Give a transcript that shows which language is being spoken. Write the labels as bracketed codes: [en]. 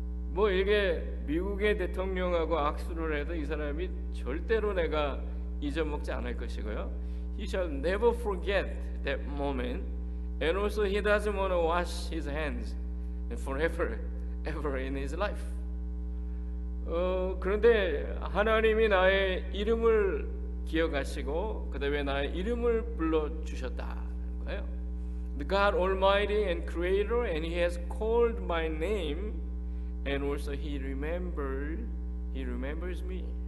[ko] 뭐 이게 미국의 대통령하고 악수를 해도 이 사람이 절대로 내가 잊어먹지 않을 것이고요. [en] He shall never forget that moment, and also he doesn't want to wash his hands forever, ever in his life. [ko] 그런데 하나님이 나의 이름을 기억하시고 그 다음에 나의 이름을 불러주셨다는 거예요. [en] The God Almighty and Creator, and He has called my name, and also He remembers me.